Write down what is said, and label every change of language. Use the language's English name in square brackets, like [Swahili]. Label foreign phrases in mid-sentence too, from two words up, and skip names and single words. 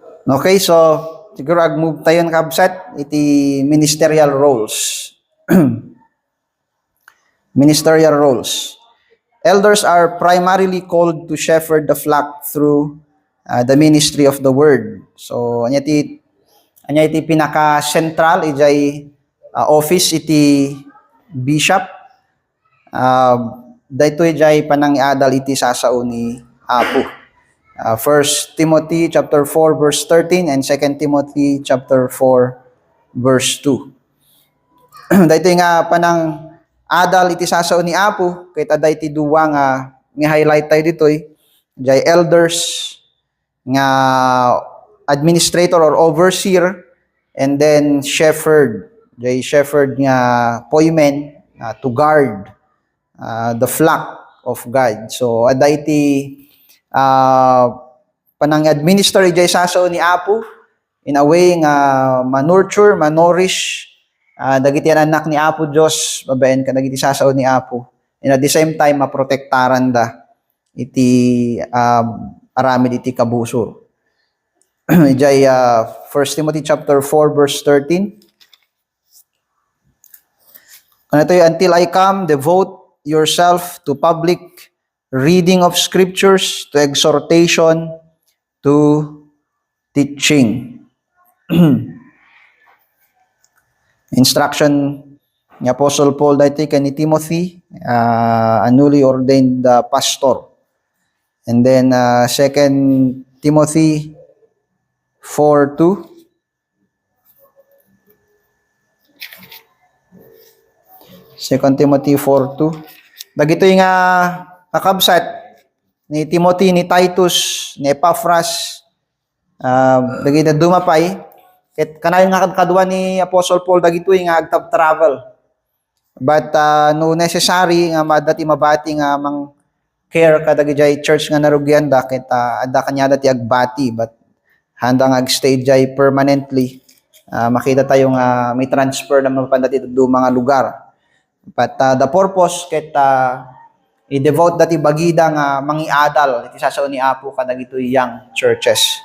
[Iloko] Okay, so siguro ag-move tayo ng kabsat iti [English] ministerial roles. Ministerial roles. Elders are primarily called to shepherd the flock through the ministry of the word. [Iloko] So anya iti pinaka-central ijay office iti bishop. Daytoy ijay panangiadal iti sasao ni Apo. [English] 1 Timothy chapter 4 verse 13 and 2 Timothy chapter 4 verse 2. [Iloko] Daytoy nga panang adal iti sasao ni Apo ket aday iti duwa nga highlight tayo ditoy jay elders nga [English] administrator or overseer and then shepherd [Iloko] nga poymen [English] to guard the flock of God. [Iloko] So aday iti panang administer ijay sasao ni Apo [English] in a way [Iloko] nga manurture, manorish dagiti anak ni Apo Dios babaen ka dagiti sasao ni Apo, [English] and at the same time [Iloko] maprotektaran da iti aramid iti kabusor. Ijay 1 Timothy chapter 4 verse 13. [English] Until I come, devote yourself to public reading of scriptures, to exhortation, to teaching. Instruction ni Apostle Paul dati kay ni Timothy, a newly ordained pastor. And then 2 Timothy 4:2. 2 Timothy 4:2. [Iloko] Dagitoy nga kakabsat ni Timothy, ni Titus, ni Epaphras, dagiti dumapay. Ket kanayon nga kadwa ni Apostle Paul dagitoy nga agtab-travel. But no necessary nga dati mabati nga mang care kadagiti church nga narugyan da ket adda kanya dati agbati, but handa nga agstay jay permanently. Makita tayo nga may transfer na mapandati do mga lugar. [English] But the purpose [Iloko] ket i-devote dati bagida nga mangiadal iti sasao ni Apo kadagitoy [English] young churches.